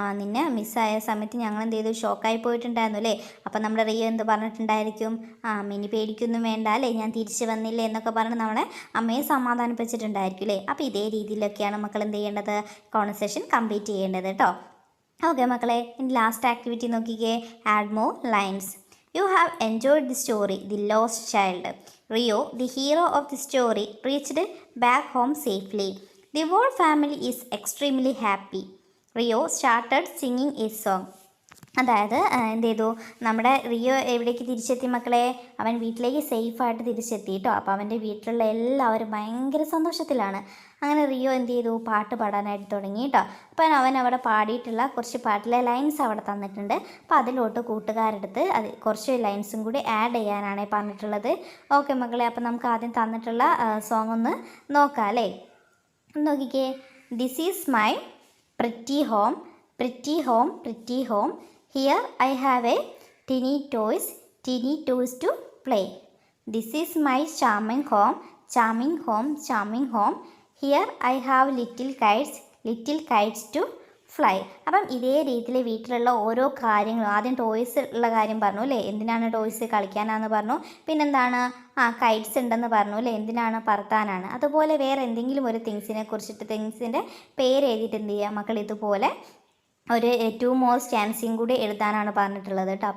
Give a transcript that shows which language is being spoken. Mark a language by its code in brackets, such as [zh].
[ml] നിന്നെ മിസ്സായ സമയത്ത് ഞങ്ങൾ എന്ത് ചെയ്തു, ഷോക്കായി പോയിട്ടുണ്ടായിരുന്നു അല്ലേ. അപ്പം നമ്മുടെ റിയോ എന്ത് പറഞ്ഞിട്ടുണ്ടായിരിക്കും, മിനി പേടിക്കൊന്നും വേണ്ട അല്ലേ, ഞാൻ തിരിച്ച് വന്നില്ലേ എന്നൊക്കെ പറഞ്ഞ് നമ്മളെ അമ്മയെ സമാധാനിപ്പിച്ചിട്ടുണ്ടായിരിക്കും അല്ലേ. അപ്പോൾ ഇതേ രീതിയിലൊക്കെയാണ് മക്കൾ എന്ത് ചെയ്യേണ്ടത്, കോൺവെർസേഷൻ കംപ്ലീറ്റ് ചെയ്യേണ്ടത് കേട്ടോ. ഓക്കെ മക്കളെ, ഇനി ലാസ്റ്റ് ആക്ടിവിറ്റി നോക്കിക്കേ, [en] Add more lines. You have enjoyed the story, The Lost Child. Rio, the hero of the story, reached back home safely. The whole family is extremely happy. Rio started singing a song. [ml] അതായത് എന്ത് ചെയ്തു, നമ്മുടെ Rio എവിടേക്ക് തിരിച്ചെത്തി മക്കളെ, അവൻ വീട്ടിലേക്ക് സേഫായിട്ട് തിരിച്ചെത്തി കേട്ടോ. അപ്പോൾ അവൻ്റെ വീട്ടിലുള്ള എല്ലാവരും ഭയങ്കര സന്തോഷത്തിലാണ്. അങ്ങനെ റിയോ എന്ത് ചെയ്തു, പാട്ട് പാടാനായിട്ട് തുടങ്ങി കേട്ടോ. അപ്പം അവൻ അവിടെ പാടിയിട്ടുള്ള കുറച്ച് പാട്ടിലെ ലൈൻസ് അവിടെ തന്നിട്ടുണ്ട്. അപ്പോൾ അതിലോട്ട് കൂട്ടുകാരെടുത്ത് അത് കുറച്ച് ലൈൻസും കൂടി ആഡ് ചെയ്യാനാണ് പറഞ്ഞിട്ടുള്ളത്. ഓക്കെ മക്കളെ, അപ്പോൾ നമുക്ക് ആദ്യം തന്നിട്ടുള്ള സോങ് ഒന്ന് നോക്കാം അല്ലേ. [en] നോക്കിക്കേ, this is my pretty home, pretty home, pretty home. Here I have a teeny toys to play. This is my charming home, charming home, charming home. Here I have little kites to fly. [ml] അപ്പം ഇതേ രീതിയിൽ വീട്ടിലുള്ള ഓരോ കാര്യങ്ങളും, ആദ്യം toys ഉള്ള കാര്യം പറഞ്ഞു അല്ലേ, എന്തിനാണ് ടോയ്സ്, കളിക്കാനാണെന്ന് പറഞ്ഞു. പിന്നെന്താണ്, കൈറ്റ്സ് ഉണ്ടെന്ന് പറഞ്ഞു അല്ലേ, എന്തിനാണ്, പറത്താനാണ്. അതുപോലെ വേറെ എന്തെങ്കിലും ഒരു തിങ്സിനെ കുറിച്ചിട്ട്, തിങ്സിൻ്റെ പേര് എഴുതിയിട്ട് എന്ത് ചെയ്യുക മക്കൾ, ഇതുപോലെ ഒരു 2 more സ്റ്റാൻസിയും കൂടി എഴുതാനാണ് പറഞ്ഞിട്ടുള്ളത് കേട്ടോ.